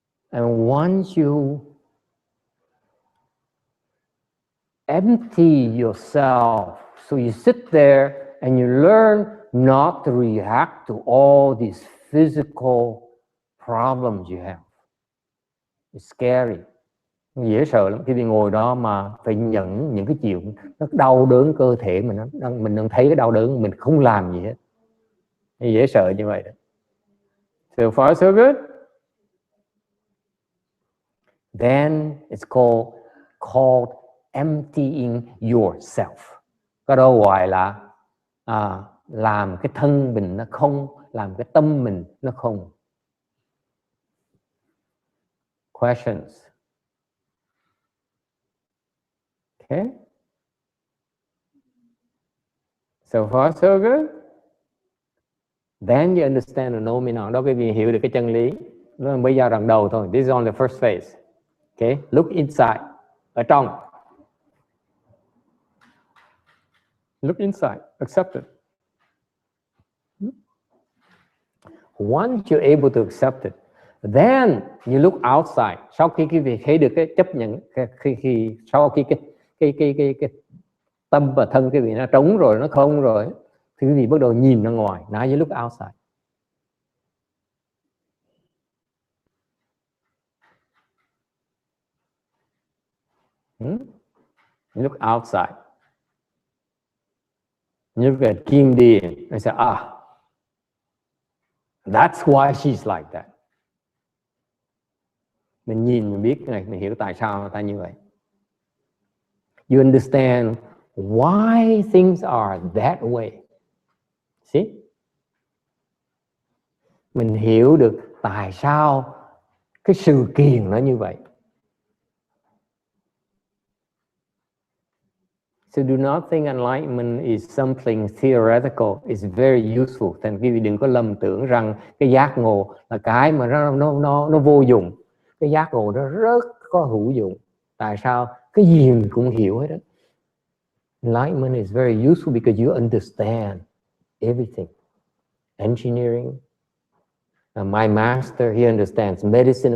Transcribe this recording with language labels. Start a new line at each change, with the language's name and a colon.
English: And once you empty yourself, so you sit there and you learn not to react to all these physical problems you have. It's scary.
Vietnamese: Dễ sợ lắm khi đi ngồi đó mà phải nhận những cái chuyện nó đau đớn cơ thể mình đang thấy cái đau đớn mình không làm gì hết. Dễ sợ như vậy đó.
English: So far so good. Then it's called emptying yourself.
Vietnamese: Cái đó gọi là làm cái thân mình nó không, làm cái tâm mình nó không.
English: Questions? Okay. So far so good. Then you understand the nomenon.
Vietnamese: Đó quý vị hiểu được cái chân lý. Nó mới giai đoạn đầu thôi.
English: This is on the first phase. Okay. Look inside.
Vietnamese: Ở trong.
English: Look inside. Accept it. Once you're able to accept it, then you look outside.
Vietnamese: Sau khi quý vị thấy được cái chấp nhận, sau khi cái tâm và thân quý vị nó trống rồi, nó không rồi, thì quý vị bắt đầu nhìn ra ngoài.
English: Now you look outside. You look outside. You look at Kim Điền and say, That's why she's like that.
Vietnamese: Mình nhìn mình biết này, mình hiểu tại sao người ta như vậy.
English: You understand why things are that way. See?
Vietnamese: Mình hiểu được tại sao cái sự kiện nó như vậy.
English: So do not think enlightenment is something theoretical. It's very useful.
Vietnamese: Thành quý vị đừng có lầm tưởng rằng cái giác ngộ là cái mà nó vô dụng. Cái giác ngộ nó rất có hữu dụng. Tại sao? Cái gì mình cũng hiểu hết đó.
English: Enlightenment is very useful because you understand everything. Engineering. My master, he understands medicine.